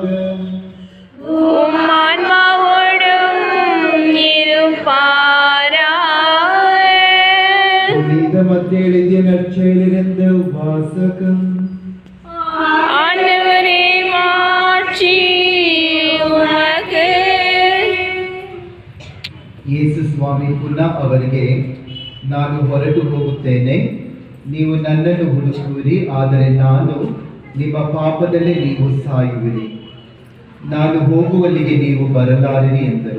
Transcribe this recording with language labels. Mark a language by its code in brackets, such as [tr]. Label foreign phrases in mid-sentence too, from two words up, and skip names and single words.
[ta] உம் ஆன்மாவோடும் இருப்பாராக. புனித மத்தேயு எழுதிய நற்செய்தியிலிருந்து வாசகம். ஆண்டவரே மாட்சி உமக்கு. [kn] ಯೇಸು ಸ್ವಾಮಿ ಪುನಃ ಅವರಿಗೆ, ನಾನು ಹೊರಟು ಹೋಗುತ್ತೇನೆ, ನೀವು ನನ್ನನ್ನು ಹುಡುಕುವಿರಿ, ಆದರೆ ನಾನು ನಿಮ್ಮ ಪಾಪದಲ್ಲೇ ನೀವು ಸಾಯುವಿರಿ. ನಾನು ಹೋಗುವಲ್ಲಿಗೆ ನೀವು ಬರಲಾರಿರಿ ಎಂದರು.